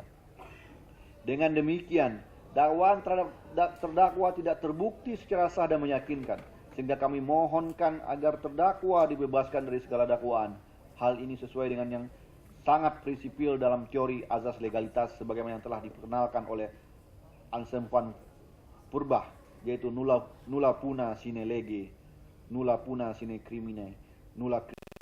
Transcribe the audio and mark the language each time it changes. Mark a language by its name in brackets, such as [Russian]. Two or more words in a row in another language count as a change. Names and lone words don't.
[Indonesian] Dengan demikian, dakwaan terhadap terdakwa tidak terbukti secara sah dan meyakinkan, sehingga kami mohonkan agar terdakwa dibebaskan dari segala dakwaan. Hal ini sesuai dengan yang sangat prinsipil dalam teori azas legalitas sebagaimana yang telah diperkenalkan oleh Anselm van Purbach, yaitu [Latin] nulla puna sine lege, nulla puna sine crimine, nulla